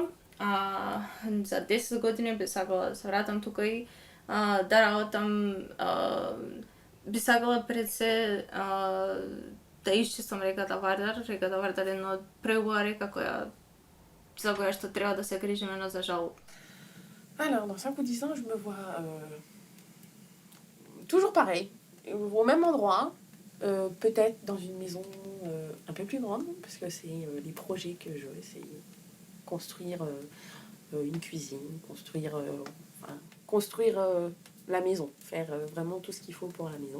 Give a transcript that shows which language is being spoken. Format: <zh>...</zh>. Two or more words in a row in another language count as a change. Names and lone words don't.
<mk>За 10 години би сакала да се вратам тука и да работам, би сакала пред се да исчистам реката Вардар. Реката Вардар е една од преубава река за која што треба да се грижиме, но за жал.</mk> <fr>Alors, dans 5 ou 10 ans, je me vois toujours pareil, au même endroit, peut-être dans une maison un peu plus grande, parce que c'est les projets que je veux, c'est construire une cuisine, construire la maison, faire vraiment tout ce qu'il faut pour la maison.</fr>